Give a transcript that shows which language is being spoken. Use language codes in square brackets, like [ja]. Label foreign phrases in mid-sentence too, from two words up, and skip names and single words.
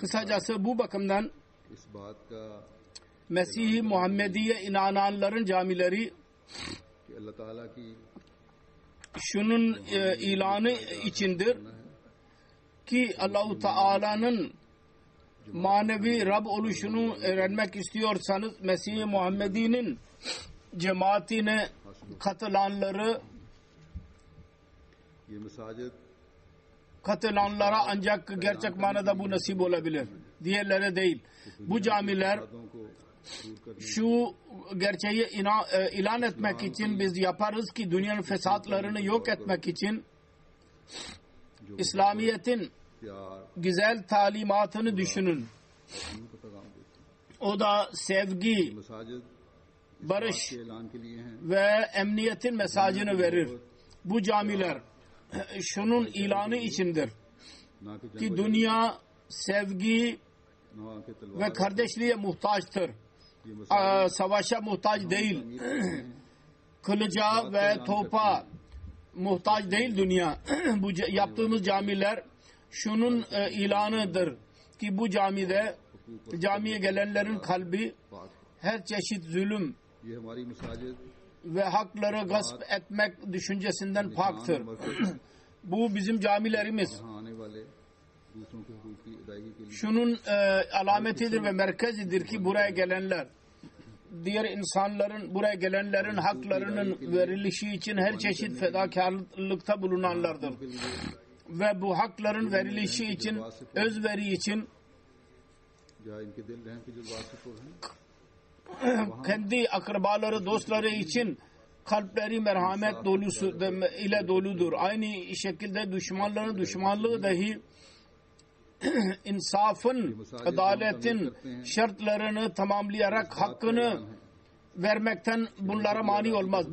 [tr] Kısacası bu bakımdan [ur] اس بات کا [tr] Mesih-i Muhammediye inananların camileri [ur] کہ اللہ تعالیٰ کی [tr] şunun ilanı içindir ki Allah-u Teala'nın manevi Rab oluşunu öğrenmek istiyorsanız Mesih-i Muhammedi'nin cemaatine katılanlara [ur] یہ مساجد [tr] ancak gerçek manada bu nasip olabilir. Diğerlere değil. Bu camiler [ur] کو دور کرنے [tr] şu gerçeği ilan etmek için biz yaparız ki dünyanın fesatlarını yok etmek için İslamiyet'in [ur] प्यार [tr] güzel talimatını düşünün. [ur] ان کو پیغام دیتے [tr] O da sevgi, [ur] ہیں۔ مساجد [tr] barış [ur] کے اعلان کے لیے ہیں [tr] ve emniyetin mesajını verir. Bu camiler şunun ilanı içindir [ur] نہ کہ [tr] ki [ur] जंग [tr] dünya sevgi [ur] نہ کہ [tr] ve [ur] तलवार [tr] kardeşliğe muhtaçtır. [ur] یہ مساجد [tr] Savaşa muhtaç değil. Kılıca ve topa muhtaç değil dünya. Bu yaptığımız camiler şunun ilanıdır ki bu camiye gelenlerin kalbi [ur] पाक [tr] her çeşit zulüm [ur] یہ ہماری مساجد [tr] ve hakları gasp etmek düşüncesinden paktır. [ur] मरकज [tr] Bu bizim camilerimiz. [ur] یہاں آنے والے دوسروں کے حقوق کی ادائیگی کے لیے [tr] Şunun alametidir ve merkezidir ki buraya gelenler, diğer insanların, buraya gelenlerin haklarının verilişi için her çeşit fedakarlıkta bulunanlardır. Ve bu hakların verilişi için, özveri için [ur] جہاں ان کے دل رحم کے جذبات سے پُر ہیں [tr] kendi akrabaları, dostları için kalpleri merhamet ile doludur. Aynı şekilde düşmanların düşmanlığı dahi insafın, adaletin şartlarını tamamlayarak hakkını vermekten bunlara mani olmaz.